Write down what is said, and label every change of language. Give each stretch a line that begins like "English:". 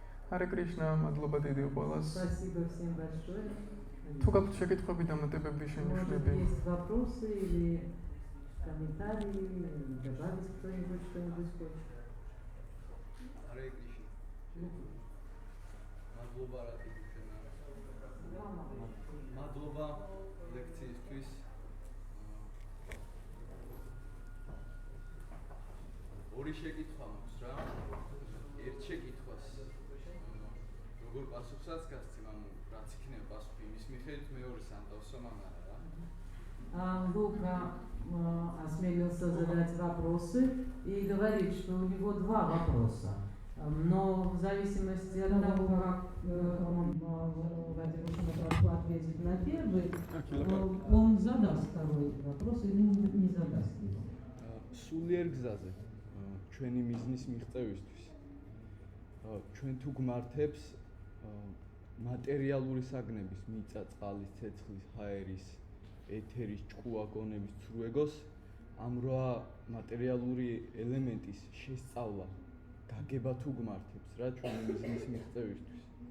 Georgian: Харе Кришна, მადლობა დიდი ყველას.
Russian: Спасибо всем большое.
Georgian: თუ გაქვთ შეკითხვები და მოტივები
Russian: Может,
Georgian: შენიშნები,
Russian: есть вопросы или комментарии, или добавить кто-нибудь что-нибудь хочет? Харе Кришна.
Georgian: Мадლობა რა თქმა უნდა. Მადლობა ლექციისთვის. ორი შეკითხვა მაქვს რა. ერთ შეკითხვას როგორ პასუხსაც გასცემ, ანუ რაც იქნება პასუხი იმის მიხედვით, მეორეს ან დავსვამ ან არა რა.
Russian: Лука осмелился задать вопросы и говорит, что у него два вопроса. Но в зависимости от того, как он Владимир хорошо ответит на первый, он задаст второй вопрос или не задаст его.
Georgian: სულიერ გზაზე ჩვენი მიზნის მიღწევისთვის ჩვენ თუ გმართებს მატერიალური საგნების მიწა, წყალის, ცეცხლის, ჰაერის, ეთერის, ჭკუაგონების ცრუეგოს ამ რვა მატერიალური ელემენტის შესწავლა გაგება თუ гмართებს რა ჩვენი მიზნის მიღწევისთვის.